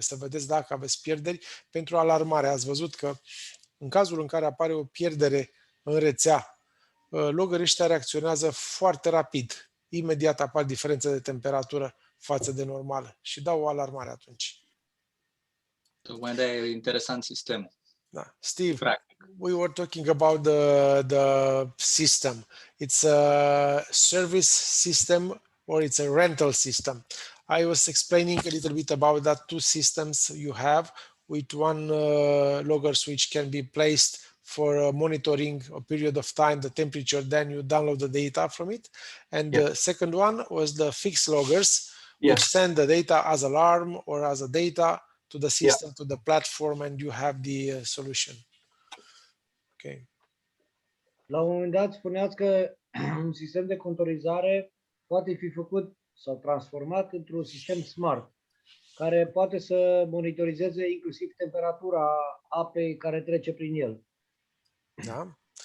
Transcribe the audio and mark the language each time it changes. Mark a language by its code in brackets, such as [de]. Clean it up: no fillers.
[ro] Să vedeți dacă aveți pierderi pentru alarmare. Ați văzut că în cazul în care apare o pierdere în rețea, loggerii ăștia reacționează foarte rapid. Imediat apar diferențe de temperatură față de normală și dau o alarmare atunci. Tocmai de-aia e interesant sistemul. Da. Steve, Practic. [en] we were talking about the system. It's a service system or it's a rental system. I was explaining a little bit about that two systems you have, with one logger switch can be placed for monitoring a period of time, the temperature, then you download the data from it. And the second one was the fixed loggers, which send the data as alarm or as a data to the system, to the platform, and you have the solution. Okay. [ro] La un moment dat spuneați că un sistem de contorizare poate fi făcut sau transformat într-un sistem smart, care poate să monitorizeze inclusiv temperatura apei care trece prin el. Da.